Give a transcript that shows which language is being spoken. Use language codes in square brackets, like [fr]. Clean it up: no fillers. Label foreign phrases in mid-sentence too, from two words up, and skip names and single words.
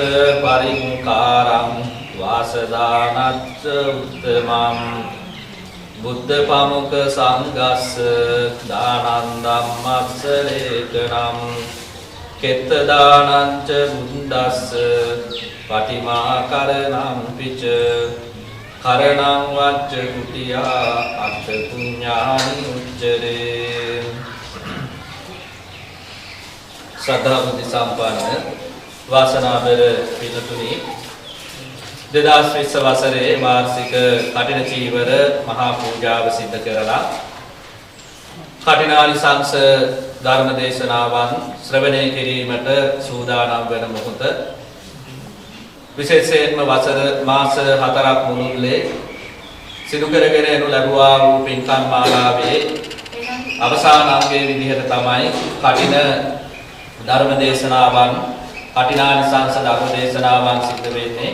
[pi] පරිංකාරං වාසදානච්ච උත්තමං බුද්ධ පමුක සංඝස්ස දානං ධම්මස්ස ලේකනම් කෙත්ත දානංච බුද්දස්ස පටිමා කරණං පිච කරණං වච්ච කුටියා අත්ථ පුඤ්ඤානි උච්චරේ. [si] ශ්‍රද්ධා බුද්ධ සම්පන්න වාසනාබර පිළිතුරේ 2020 වසරේ වාර්ෂික කඨින චීවර මහා පූජාව සිද්ධ කරලා කඨිනානිසංස ධර්ම දේශනාවන් ශ්‍රවණය කිරීමට සූදානම් වන මොහොත විශේෂයෙන්ම වසර මාස 4ක් මුළුල්ලේ සිදු කරගෙන යනු ලැබුවා වූ පින්කම් මාලාවේ අවසාන අංගයේ විදිහට තමයි කඨින ධර්ම දේශනාවන් කඨිනානිසංස ධර්ම දේශනාවන් සිද්ධ වෙන්නේ.